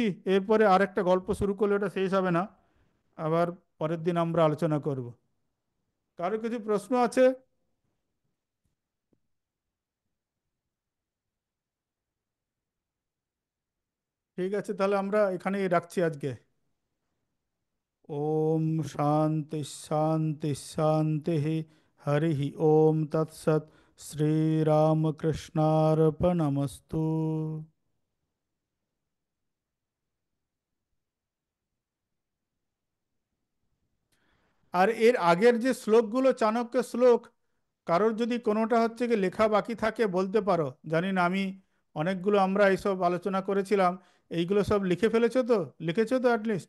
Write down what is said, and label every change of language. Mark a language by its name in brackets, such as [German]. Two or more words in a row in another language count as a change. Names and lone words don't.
[Bangla] এরপরে আরেকটা গল্প শুরু করলে ওটা শেষ হবে না, আবার পরের দিন আমরা আলোচনা করব। কারো কিছু প্রশ্ন আছে? ঠিক আছে, তাহলে আমরা এখানেই রাখছি আজকে। [Sanskrit] ओम शांति शांति शांति। हरि ओम तत्सत। श्री रामकृष्णार्पणमस्तु। [Bangla] আর এর আগের যে শ্লোকগুলো চাণক্য শ্লোক, কারোর যদি কোনোটা হচ্ছে কি লেখা বাকি থাকে বলতে পারো, জানি না আমি অনেকগুলো আমরা এইসব আলোচনা করেছিলাম, এইগুলো সব লিখে ফেলেছো তো, লিখেছো তো অ্যাটলিস্ট?